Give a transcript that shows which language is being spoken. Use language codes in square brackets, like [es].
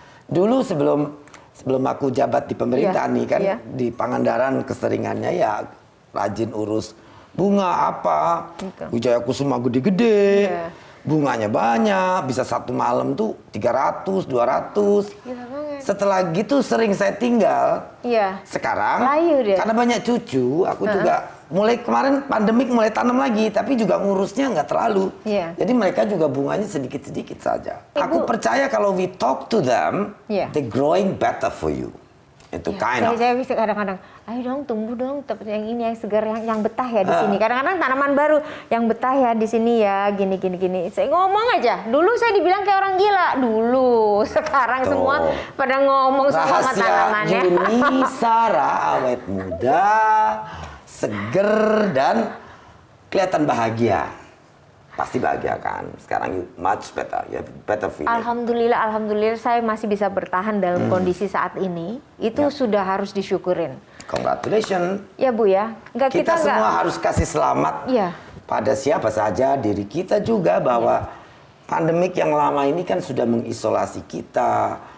[id] Dulu sebelum aku jabat di pemerintahan nih kan, di Pangandaran keseringannya ya rajin urus bunga Wijaya Kusuma gede-gede, bunganya banyak, bisa satu malam tuh 300, 200. Setelah gitu sering saya tinggal. Sekarang karena banyak cucu, aku juga mulai kemarin pandemik mulai tanam lagi, tapi juga ngurusnya nggak terlalu. Jadi mereka juga bunganya sedikit-sedikit saja. Aku percaya kalau [en] we talk to them, they growing better for you. [id] Itu Saya bisa kadang-kadang, ayo dong tumbuh dong, yang ini yang segar, yang betah ya di sini. Kadang-kadang tanaman baru yang betah ya di sini ya, gini. Saya ngomong aja. Dulu saya dibilang kayak orang gila dulu. Sekarang semua pada ngomong sama tanamannya. Rahasia Yuni Sara awet muda, seger dan kelihatan bahagia. Pasti bahagia kan? Sekarang [en] you much better, you have better feeling. [id] Alhamdulillah saya masih bisa bertahan dalam kondisi saat ini. Itu sudah harus disyukurin. [en] Congratulations. [id] Ya Bu ya. Kita semua harus kasih selamat pada siapa saja, diri kita juga, bahwa pandemik yang lama ini kan sudah mengisolasi kita.